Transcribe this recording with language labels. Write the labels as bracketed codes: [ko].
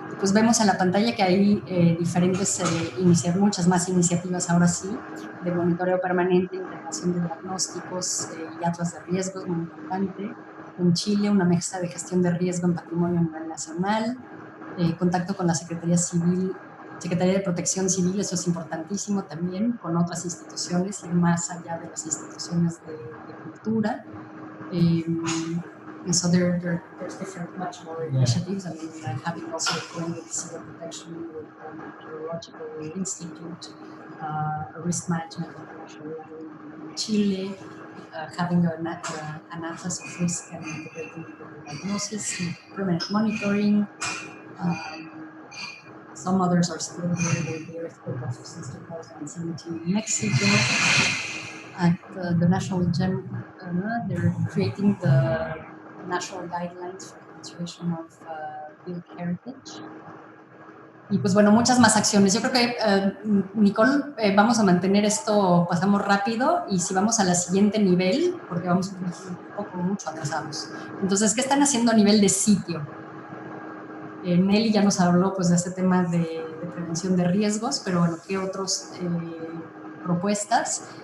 [es] Pues vemos en la pantalla que hay diferentes, muchas más iniciativas ahora sí, de monitoreo permanente, integración de diagnósticos y atlas de riesgos, muy importante. En Chile, una mesa de gestión de riesgo en patrimonio a nivel nacional, contacto con la Secretaría de Protección Civil, eso es importantísimo también, con otras instituciones, ir más allá de las instituciones de cultura. [en] And so there's different, much more initiatives. I mean, having also joined with civil protection, with the Meteorological Institute, a risk management international level in Chile, having an atlas of risk and integrating the diagnosis, permanent monitoring. Some others are still here, the earthquake of since 2017 in Mexico. At the National Gem, they're creating the national guidelines for the conservation of built heritage. [es] Y pues bueno, muchas más acciones. Yo creo que, Nicole, vamos a mantener esto, pasamos rápido, y si vamos a la siguiente nivel, porque vamos mucho atrasados. Entonces, ¿qué están haciendo a nivel de sitio? Nelly ya nos habló pues, de este tema de prevención de riesgos, pero bueno, ¿qué otras propuestas?